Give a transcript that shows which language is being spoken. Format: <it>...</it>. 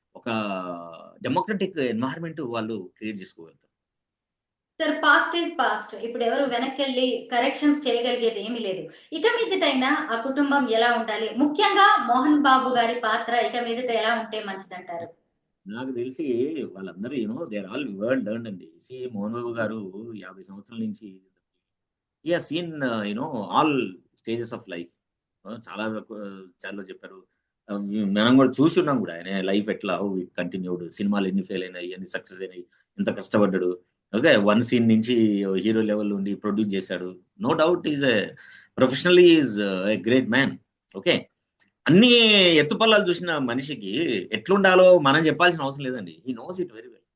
<te>ఒక democratic environment వాళ్ళు create చేసుకోగలుగుతారు.</te> <en>Sir, past is past.</en> <te>ఇప్పుడు ఎవరు వెనక్కి వెళ్ళి కరెక్షన్స్ చేయగలిగేది ఏమీ లేదు. ఇక మీదటైనా ఆ కుటుంబం ఎలా ఉండాలి, ముఖ్యంగా మోహన్ బాబు గారి పాత్ర ఇక మీదట ఎలా ఉంటే మంచిదంటారు? నాకు తెలిసి వాళ్ళందరూ</te> <en>They are all world learned అండి.</en> <te>మోహన్ బాబు గారు 50 సంవత్సరాల నుంచి</te> <en>he has seen all stages of life.</en> <te>చాలా చెప్పారు. మనం కూడా చూసి ఉన్నాం కూడా ఆయన లైఫ్ ఎట్లా,</te> <en>how it continued,</en> <te>సినిమాలు ఎన్ని ఫెయిల్ అయినాయి, ఎన్ని సక్సెస్ అయినాయి, ఎంత కష్టపడ్డాడు.</te> <en>okay,</en> <te>వన్ సీన్ నుంచి హీరో లెవెల్ నుండి ప్రొడ్యూస్ చేశాడు.</te> <en>No doubt is professionally is a great man.</en> <te>Okay, అన్ని ఎత్తుపల్లాలు చూసిన మనిషికి ఎట్లుండాలో మనం చెప్పాల్సిన అవసరం లేదండి.</te> <en>He knows it very well.</en>